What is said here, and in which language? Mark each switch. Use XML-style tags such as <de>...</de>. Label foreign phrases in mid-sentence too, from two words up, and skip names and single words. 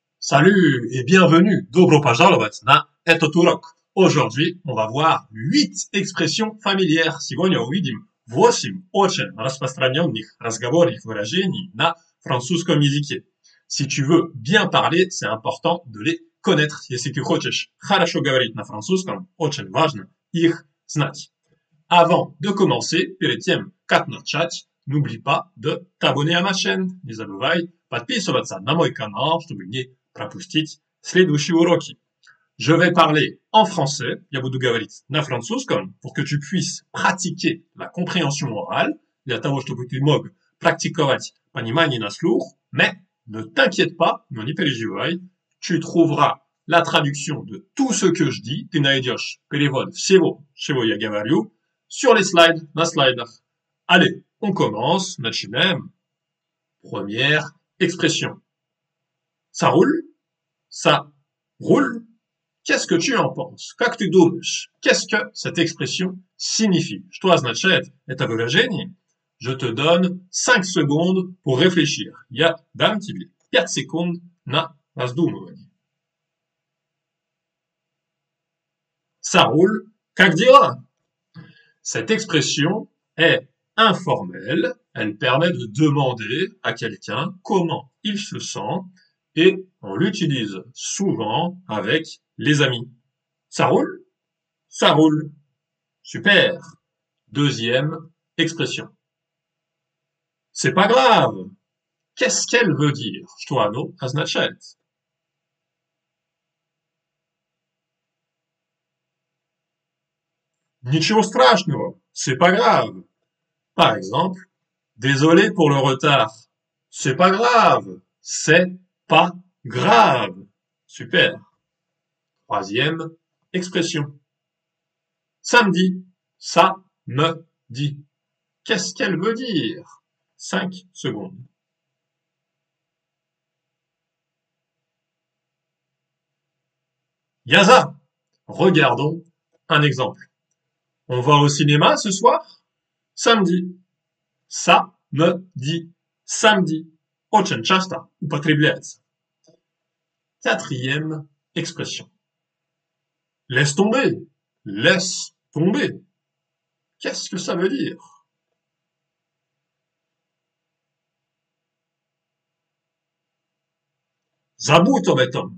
<fr>Salut et bienvenue.</fr> <ru>Dobro пожаловать на этот урок.</ru> <fr>Aujourd'hui, on va voir 8 expressions familières.</fr> <ru>Сегодня увидим 8 очень распространенных разговорных выражений на французском языке.</ru> <fr>Si tu veux bien parler, c'est important de les connaître.</fr> <ru>Если ты хочешь хорошо говорить на французском, очень важно их знать.</ru> <fr>Avant de commencer,</fr> <ru>перед тем, как начать,</ru> <fr>n'oublie pas de t'abonner à ma chaîne.</fr> <ru>Не забывай подписываться на мой канал, чтобы не пропустить следующие уроки.</ru> <fr>Je vais parler en français,</fr> <ru>я буду говорить на французском,</ru> <fr>pour que tu puisses pratiquer la compréhension orale,</fr> <ru>для того, чтобы ты мог практиковать понимание на слух,</ru> <fr>mais ne t'inquiète pas,</fr> <ru>но не переживай,</ru> <fr>tu trouveras la traduction de tout ce que je dis,</fr> <ru>ты найдешь перевод всего, чего я говорю,</ru> <fr>sur les slides,</fr> <ru>на слайдах.</ru> <fr>Allez, on commence, начинаем. Première expression. Ça roule? Ça roule? Qu'est-ce que tu en penses?</fr> <ru>Как ты думаешь?</ru> <fr>Qu'est-ce que cette expression signifie?</fr> <ru>Что означает это выражение?</ru> <fr>Je te donne 5 secondes pour réfléchir.</fr> <ru>Я дам тебе 5 секунд на раздумывание.</ru> <fr>Ça roule?</fr> <ru>Как дела?</ru> <fr>Cette expression est informelle. Elle permet de demander à quelqu'un comment il se sent et on l'utilise souvent avec les amis. Ça roule? Ça roule. Super. Deuxième expression. C'est pas grave. Qu'est-ce qu'elle veut dire?</fr> <ru>Что оно означает? Ничего страшного.</ru> <fr>C'est pas grave. Par exemple, désolé pour le retard. C'est pas grave. C'est pas grave. Super. Troisième expression. Samedi. Ça me dit. Qu'est-ce qu'elle veut dire? 5 secondes. Yaza. Regardons un exemple. On va au cinéma ce soir? Samedi. Ça me dit. Samedi.</fr> <ru>Очень часто употребляется.</ru> <fr>Quatrième expression. Laisse tomber. Laisse tomber. Qu'est-ce que ça veut dire?</fr> <ru>Забудь об этом.</ru>